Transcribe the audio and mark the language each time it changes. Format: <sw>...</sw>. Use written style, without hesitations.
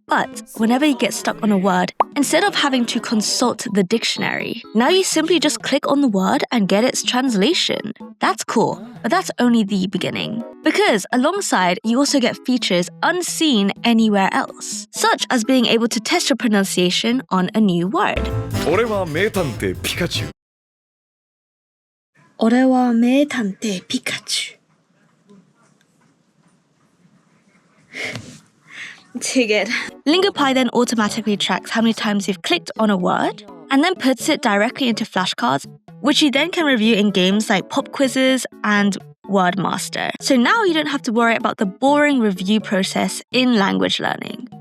<en>But whenever you get stuck on a word, instead of having to consult the dictionary, now you simply just click on the word and get its translation. That's cool, but that's only the beginning. Because alongside, you also get features unseen anywhere else, such as being able to test your pronunciation on a new word.</en> <ja>俺は名探偵ピカチュウ。俺は名探偵ピカチュウ。</ja> <en>Dig it. Lingopie then automatically tracks how many times you've clicked on a word and then puts it directly into flashcards, which you then can review in games like pop quizzes and Wordmaster. So now you don't have to worry about the boring review process in language learning.</en>